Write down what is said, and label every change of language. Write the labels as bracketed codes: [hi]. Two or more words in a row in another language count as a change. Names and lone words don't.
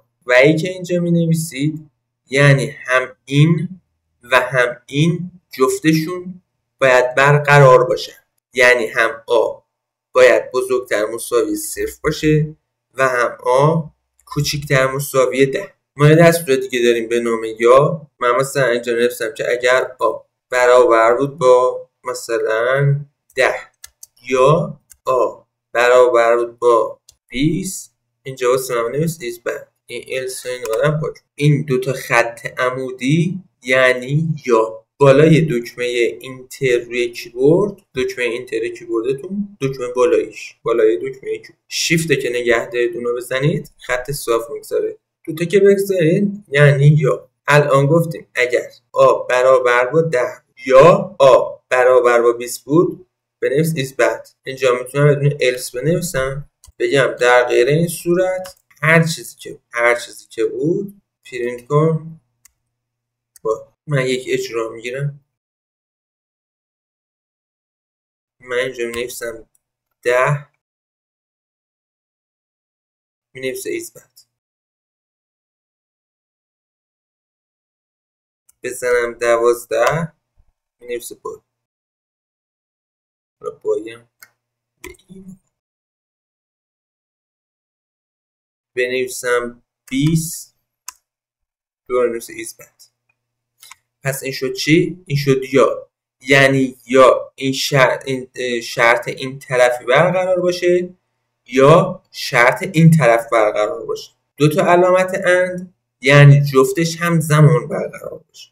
[fa] و ای که اینجا می نویسید یعنی هم این و هم این جفتشون باید برقرار باشن، یعنی هم آ باید بزرگتر مساوی 0 باشه و هم آ کوچیکتر مساوی 10. ما یه دستور دیگه داریم به نام یا. من مثلا اینجا نوشتم که اگر آ برابر بود با مثلا 10 یا آ برابر بود با 20، اینجا واسه من نوشت [en] is bad. [fa] این else این آدم پاک. این دوتا خط عمودی یعنی یا. بالای دکمه اینتر روی کیبورد، دکمه اینتر کیبوردتون، دکمه بالاییش، بالای دکمه کیبورد شیفت که نگه دارید اونو بزنید خط صاف میگذاره. دوتا که بگذارید یعنی یا. الان گفتیم اگر آ برابر با 10 یا آ برابر با 20 بود بنویس [en] is bad. [fa] اینجا میتونم بدون else بنویسم بگم در غیر این صورت هر چیزی که بود پرینت کن با. من یک اجرا میگیرم. من اینجا می‌نویسم 10 می‌نویسه [en] is bad. [fa] بزنم 12 می‌نویسه با. را بایم به این بنویسم 20 دوباره می‌نویسه [en] is bad. [fa] پس این شد چی؟ این شد یا. یعنی یا این شرط این طرفی برقرار باشه یا شرط این طرف برقرار باشه. دو تا علامت اند یعنی جفتش هم زمان برقرار باشه.